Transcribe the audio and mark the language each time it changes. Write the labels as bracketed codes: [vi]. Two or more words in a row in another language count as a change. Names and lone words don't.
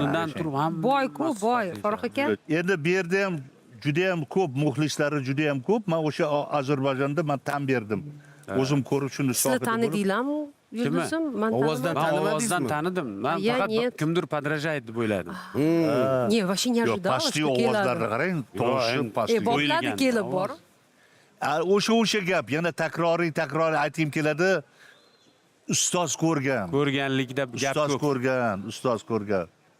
[uz] O'rnidan turib ham Boy-ku, boy. Farruh aka. Endi bu yerda ham juda ham ko'p muxlislari juda ham ko'p. Men o'sha Ozarbayjonda men tan berdim. O'zim ko'rib shuni Sizni shohidi bo'lib. tanidinglarmi? Yulduzim, men Ovozdan Men tanimadingizmi? ovozdan tanidim. Men Ya, faqat [ru] нет. [uz] kimdir podражает deb o'yladim. [ru] Не, вообще не [uz] Yo'q, [ru] ожидала, [uz] pastki [ru] что [uz] ovozlarni keladi. qarang, tovushi endi- pastki. Bopladi O'yilgan kelib ovoz. bor. O'sha gap, yana takroriy aytgim keladi. Ustoz ko'rgan. Ko'rganlikda gap Ustoz ko'p. ko'rgan.